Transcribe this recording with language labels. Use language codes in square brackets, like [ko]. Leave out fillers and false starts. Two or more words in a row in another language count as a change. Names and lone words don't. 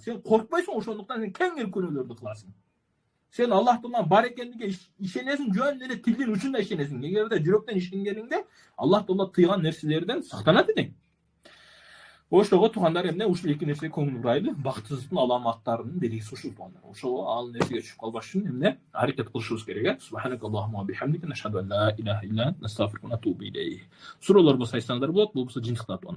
[ky] Сен коркпойсуң, ошондуктан сен кеңири күнөөлөрдү кыласың. Сен Аллах Тааланын бар экендиге ишенесиң, жөн эле тилдин учунда ишенесиң. Эгерде жүрөктөн ишенгениңде Аллах Таала тыйган нерселерден сактанат эдиң. Ошого туугандар эмне ушул эки нерсеге көңүл бурайлы. Бактысыздын аламаттарынын белгиси ушул туугандар. Ошого ал нерсеге түшүп калбаш үчүн эмне аракет кылышыбыз керек. [ar] سبحانك اللهم وبحمدك نشهد أن لا إله إلا أنت نستغفرك ونتوب إليك. [ky] Суроолор болсо айтсаңдар болот, болбосо жынчыктап туугандар.